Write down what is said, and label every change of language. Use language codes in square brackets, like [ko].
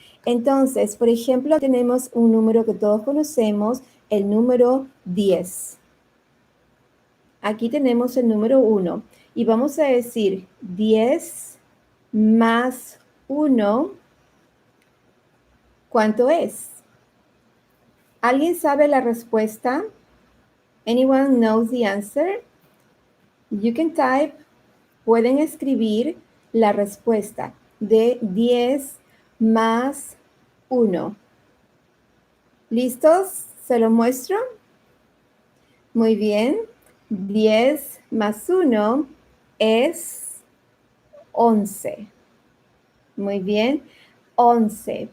[es] Entonces, por ejemplo, tenemos un número que todos conocemos, el número 10. Aquí tenemos el número 1. Y vamos a decir 10 más 1. ¿Cuánto es? ¿Alguien sabe la respuesta? [en] Anyone knows the answer? You can type, [es] pueden escribir la respuesta de 10 más 1. ¿Listos? ¿Se lo muestro? Muy bien. 10 más 1 es 11. Muy bien. 11.